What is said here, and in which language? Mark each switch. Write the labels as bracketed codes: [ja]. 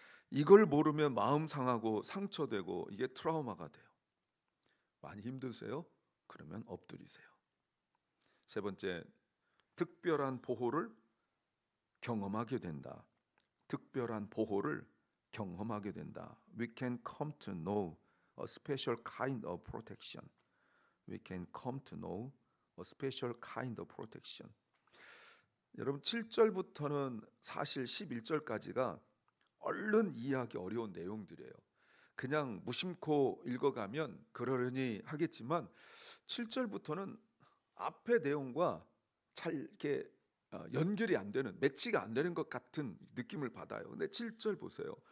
[ko] 이걸 모르면 마음 상하고 상처되고 이게 트라우마가 돼요. 많이 힘드세요? 그러면 엎드리세요. 세 번째, 특별한 보호를 경험하게 된다. 특별한 보호를 경험하게 된다. [en] We can come to know a special kind of protection. We can come to know a special kind of protection. [ko] 여러분 7절부터는 사실 11절까지가 얼른 이해하기 어려운 내용들이에요. 그냥 무심코 읽어가면 그러려니 하겠지만 7절부터는 앞의 내용과 잘 이렇게 연결이 안 되는, 매치가 안 되는 것 같은 느낌을 받아요. 근데 7절 보세요.